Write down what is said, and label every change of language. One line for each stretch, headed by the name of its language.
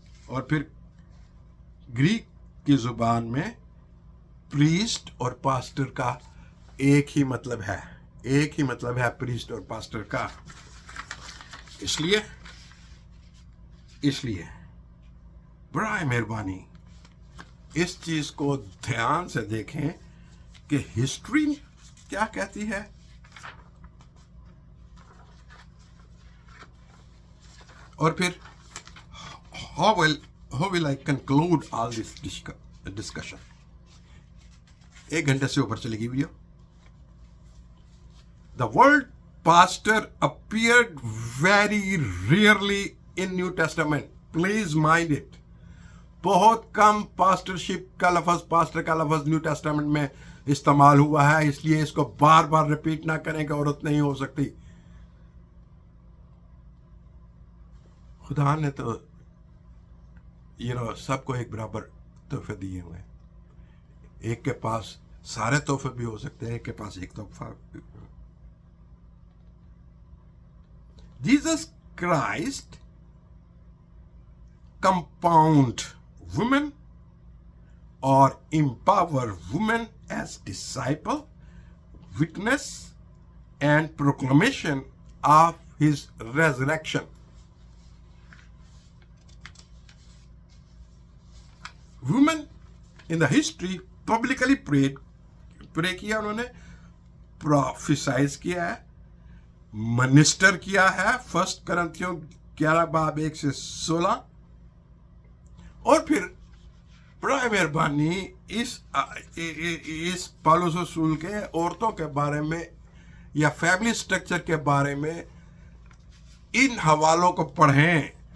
Hindi: और फिर ग्रीक की जुबान में प्रीस्ट और पास्टर का एक ही मतलब है, प्रीस्ट और पास्टर का। इसलिए बड़ा मेहरबानी इस चीज को ध्यान से देखें कि हिस्ट्री क्या कहती है। और फिर
English: how will I conclude all this discussion?
Hindi: 1 घंटे से ऊपर चलेगी video.
English: The word pastor appeared very rarely in New Testament. Please mind it.
Hindi: बहुत कम पास्टरशिप का लफ्ज, पास्टर का लफ्ज न्यू टेस्टामेंट में इस्तेमाल हुआ है, इसलिए इसको बार बार रिपीट ना करें कि औरत नहीं हो सकती। खुदा ने तो सबको एक बराबर तोहफे दिए हुए हैं। एक के पास सारे तोहफे भी हो सकते हैं, एक के पास एक तोहफा।
English: Jesus Christ compound women or empower women as disciple, witness and proclamation of his resurrection. Women in the history publicly pray
Hindi: किया उन्होंने,
English: prophesize
Hindi: किया है,
English: Minister किया है।
Hindi: 1 करंथियों 11:1-16। और फिर बड़ा मेहरबानी इस पौलुस रसूल के औरतों के बारे में या फैमिली स्ट्रक्चर के बारे में इन हवालों को पढ़ें।